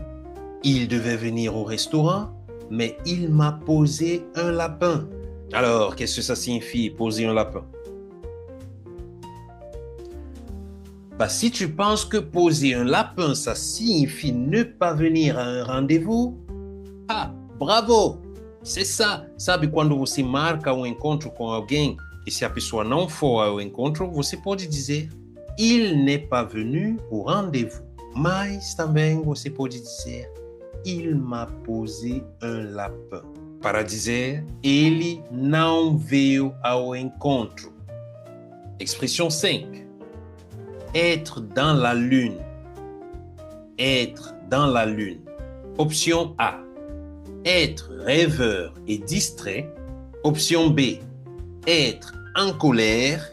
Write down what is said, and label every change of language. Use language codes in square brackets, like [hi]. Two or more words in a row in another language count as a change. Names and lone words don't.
[fr] Il devait venir au restaurant, mais il m'a posé un lapin. Alors, qu'est-ce que ça signifie, poser un lapin? Bah, si tu penses que poser un lapin, ça signifie ne pas venir à un rendez-vous, ah, bravo! C'est ça. [pt] Sabe quando você marca um encontro com alguém e se a pessoa não for ao encontro, você pode dizer [fr] il n'est pas venu au rendez-vous. [pt] Mas também você pode dizer [fr] il m'a posé un lapin. [pt] Para dizer ele não veio ao encontro. [fr] Expression 5. Être dans la lune. Être dans la lune. Option A. Être rêveur et distrait. Option B. Être en colère.